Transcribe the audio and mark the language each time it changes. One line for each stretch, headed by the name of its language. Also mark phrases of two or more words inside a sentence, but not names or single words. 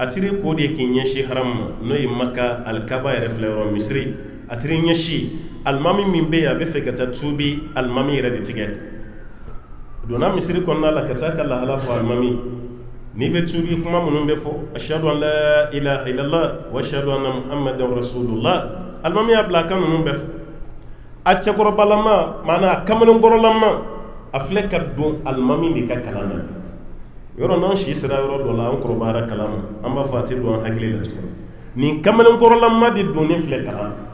Bambara: tiri k'o de k'i ɲɛsi haramu ma n'o ye Maka alikaba yɛrɛ filɛ yɔrɔ misiri a tiri ɲɛsi alimami min bɛ yen a bɛ fɛ ka taa tuubi alimami yɛrɛ de tigɛ donna misiri kɔnɔna la ka taa ka lahala fɔ alimami n'i bɛ tuubi kuma minnu bɛ fɔ
Arabic: أشهد أن لا إله إلا الله وأشهد أن محمدا رسول الله
Bambara: alimami y'a bila a kan ninnu bɛɛ fɔ a cɛkɔrɔbalama maana a kamalenkɔrɔlama a filɛ ka don alimami de ka kalan na yɔrɔ n'an si sera yɔrɔ dɔ la an kɔrɔbayara kalan ma an b'a fɔ a tɛ don an hakili la tuguni nin kamalenkɔrɔlama de donnen filɛ kalan